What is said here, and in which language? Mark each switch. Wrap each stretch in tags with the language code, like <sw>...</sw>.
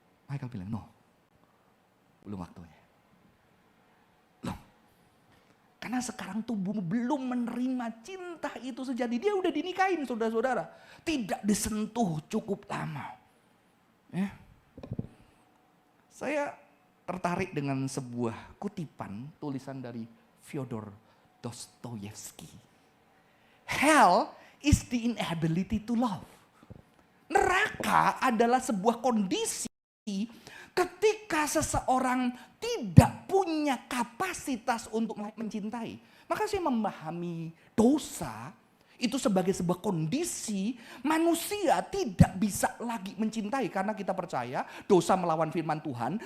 <id>Michael bilang, no, belum waktunya. Loh, karena sekarang tubuhmu belum menerima cinta itu sejati, dia udah dinikahin saudara-saudara. Tidak disentuh cukup lama. Ya. Saya tertarik dengan sebuah kutipan, tulisan dari Fyodor Dostoyevsky.</id> <en>Hell is the inability to love.</en> <id>Neraka adalah sebuah kondisi ketika seseorang tidak punya kapasitas untuk mencintai. Maka saya memahami dosa Itu sebagai sebuah kondisi manusia tidak bisa lagi mencintai karena kita percaya dosa melawan firman Tuhan.</id>